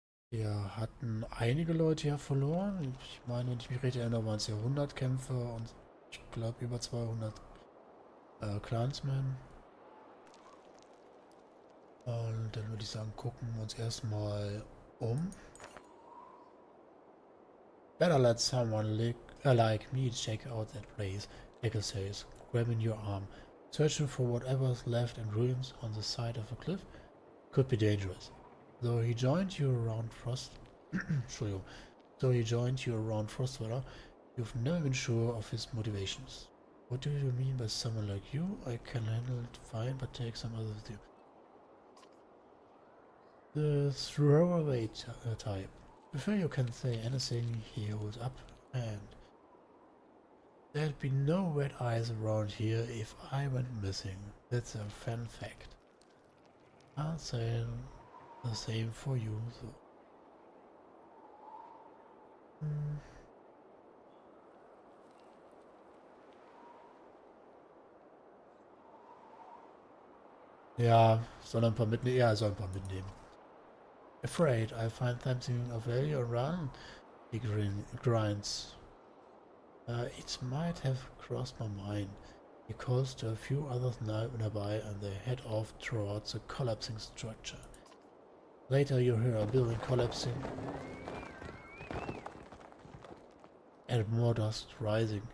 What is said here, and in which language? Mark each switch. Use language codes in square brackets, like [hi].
[de] Wir hatten einige Leute ja verloren. Ich meine, wenn ich mich recht erinnere, waren es ja 100 Kämpfer und ich glaube über 200 Clansmen. Und dann würde ich sagen, gucken wir uns erstmal um. [en] Better let someone like me check out that place, Echo says, grabbing your arm. Searching for whatever's left in ruins on the side of a cliff could be dangerous. Though he joined you around Frost... [de] Entschuldigung. [en] Though he joined you around Frostweather, you've never been sure of his motivations. What do you mean by someone like you? I can handle it fine, but take some others with you. The throwaway type. Before you can say anything, he holds up and there'd be no red eyes around here if I went missing. That's a fun fact. I'll say the same for you, though. Hm. [de] Ja, soll ein paar mitnehmen? Ja, soll ein paar mitnehmen. [en] Afraid I find something of value around, he grinds. It might have crossed my mind. He calls to a few others nearby and they head off towards the collapsing structure. Later you hear a building collapsing and more dust rising.